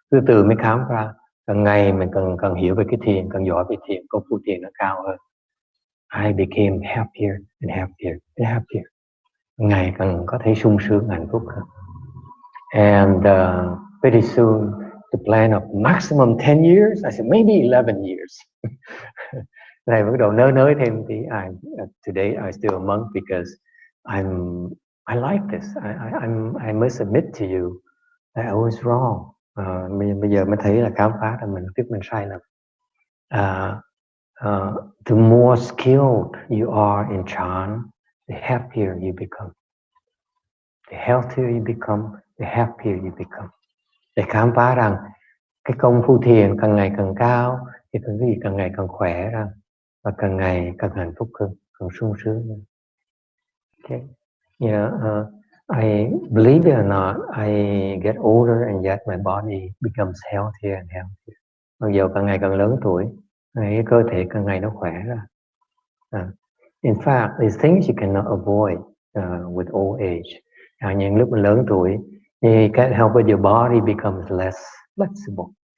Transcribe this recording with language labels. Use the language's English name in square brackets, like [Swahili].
[Vietnamese] Từ mới khám ra, càng ngày mình càng hiểu về cái thiền, càng giỏi về thiền, công phu thiền nó cao hơn. [English] I became happier and happier and happier. [Vietnamese] Ngày càng có thấy sung sướng, hạnh phúc hơn. [English] And pretty soon, the plan of maximum 10 years, I said maybe 11 years. [Vietnamese] Này bắt đầu nới thêm tí. [English] Today I still a monk because I like this. I must admit to you that I was wrong. [Vietnamese] Bây giờ mới thấy là khám phá ra mình sai lầm. [English] The more skilled you are in Chan, the happier you become. The healthier you become, the happier you become. [Vietnamese] Để khám phá rằng cái công phu thiền càng ngày càng cao, thì cái gì càng ngày càng khỏe ra, và càng ngày càng hạnh phúc hơn, càng sung sướng hơn. [English] Okay. I believe it or not, I get older and yet my body becomes healthier and healthier. [Vietnamese] Mặc dù càng ngày càng lớn tuổi, cái cơ thể càng ngày nó khỏe ra. [English] In fact, these things you cannot avoid with old age. [Vietnamese] Những lúc mình lớn tuổi, [English] you can't help it, your body becomes less flexible.